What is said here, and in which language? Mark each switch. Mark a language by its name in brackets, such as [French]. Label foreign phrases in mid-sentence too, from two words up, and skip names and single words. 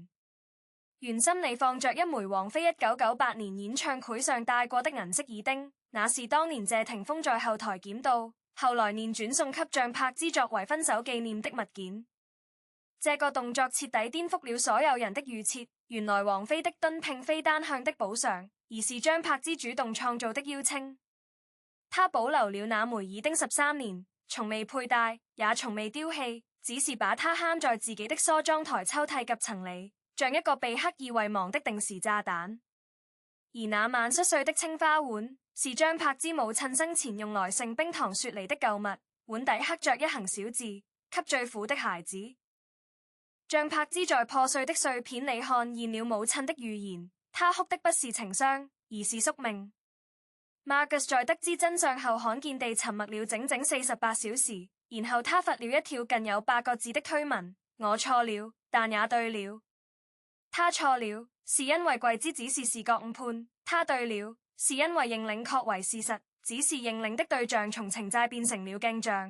[Chinese] 圓心裡放着一枚王菲1998年演唱會上戴過的銀色耳釘，那是當年謝霆鋒在後台撿到，後來念轉送給張柏芝作為分手紀念的物件。這個動作徹底顛覆了所有人的預設，原來王菲的蹲並非單向的補償，而是張柏芝主動創造的邀請。她保留了那枚耳釘13年，從未佩戴，也從未丟棄，只是把它嵌在自己的梳妝台抽屜夾層裡，像一個被刻意遺忘的定時炸彈。而那晚摔碎的青花碗，是張柏芝母親生前用來盛冰糖雪梨的舊物，碗底刻着一行小字：給最苦的孩子。張柏芝在破碎的碎片裡看見了母親的預言，她哭的不是情傷，而是宿命。Marcus 在得知真相後罕見地沉默了整整48小時，然後他發了一條近有8個字的推文：我錯了，但也對了。他錯了，是因為跪姿只是視覺誤判；他對了，是因為認領確為事實，只是認領的對象從情債變成了鏡像。